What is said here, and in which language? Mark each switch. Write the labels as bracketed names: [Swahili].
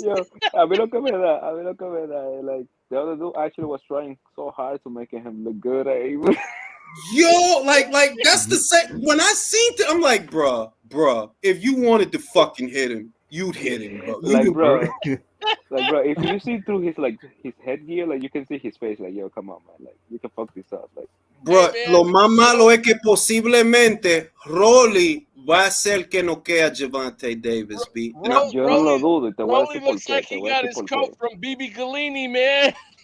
[Spanish] Yo, a mí lo que me da, [English] like, the other dude actually was trying so hard to make him look good. Yo, like that's the same. When I seen it, I'm like, bruh, if you wanted to fucking hit him, you'd hit him, bro. Like, bro, if you see through his headgear, like, you can see his face. Like, yo, come on, man. Like, you can fuck this up. Like, [Spanish] bro, lo más malo es que posiblemente Rolly va a ser que noquee a Gervonta Davis, B. Yo no lo dudo. [English] Rolly looks like he got his coat from BB Galini, man.